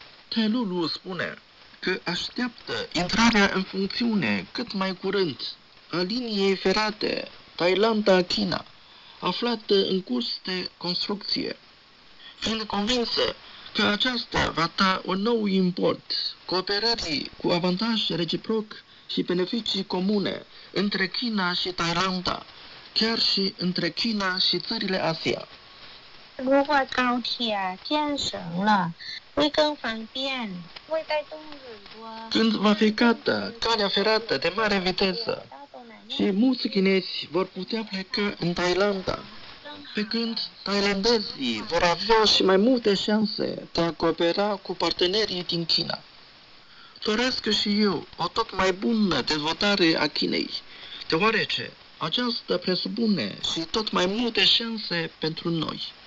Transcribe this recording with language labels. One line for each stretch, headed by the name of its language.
Romanian: Tailulu spune că așteaptă intrarea în funcțiune cât mai curând a liniei ferate Thailanda-China, aflată în curs de construcție, fiind convinsă că aceasta va da un nou import cooperării cu avantaj reciproc și beneficii comune între China și Thailanda, chiar și între China și țările ASEAN.
Chinese: 如果高铁建成了，会更方便，会带动很多。
Romanian: Când va fi gata calea ferată de mare viteză, și mulți chinezi vor putea pleca în Thailanda, pe când thailandezii vor avea și mai multe șanse de a coopera cu partenerii din China. Doresc și eu o tot mai bună dezvoltare a Chinei, deoarece aceasta presupune și tot mai multe șanse pentru noi.